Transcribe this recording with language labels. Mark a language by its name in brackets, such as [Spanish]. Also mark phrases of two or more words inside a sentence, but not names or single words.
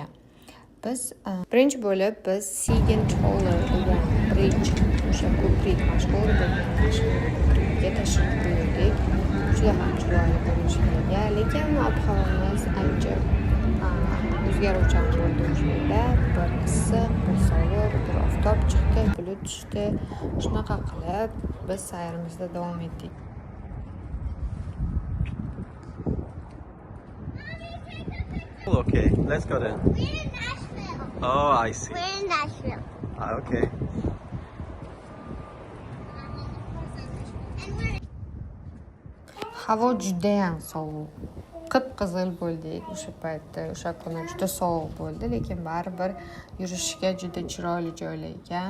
[Uzbek] Biz birinchi bo'lib Siegen Toller degan bridge, o'sha ko'prik mashhur bo'lgan Nashvillga tashrif buyurdik. Juda ham chiroyli ko'rinishga, lekin ob-havomiz ancha o'zgaruvchan bo'ldi. O'shanda bir issiq, bir sovuq, bir oftob chiqdi, bulut tushdi. Shunaqa qilib biz sayrimizda davom etdik. [English] Okay, let's go then. We're in Nashville. Oh, I see. We're in Nashville. Okay. [Uzbek] Havo juda ham sovuq. Qip-qizil bo'ldik o'sha paytda. O'sha kuni juda sovuq bo'ldi, lekin baribir yurishga juda chiroyli joylar ekan.